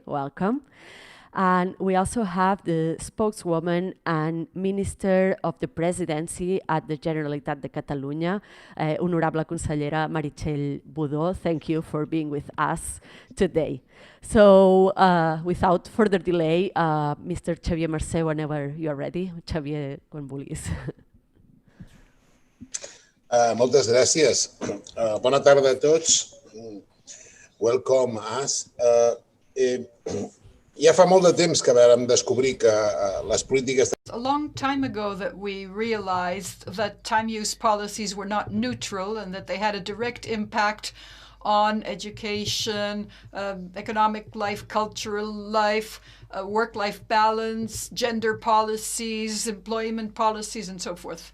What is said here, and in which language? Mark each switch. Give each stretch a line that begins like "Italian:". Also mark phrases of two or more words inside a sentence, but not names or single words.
English: Welcome. And we also have the spokeswoman and Minister of the Presidency at the Generalitat de Catalunya, Honorable Consellera Meritxell Budó. Thank you for being with us today. So without further delay, Mr. Xavier Marcé, whenever you're ready.
Catalan: Xavier, quan vulguis. Moltes gràcies. Bona tarda a tots.
English: Welcome us.
Catalan: Ja fa molt de temps que vam descobrir que les polítiques...
English: A long time ago that we realized that time use policies were not neutral and that they had a direct impact on education, economic life, cultural life, work-life balance, gender policies, employment policies, and so forth.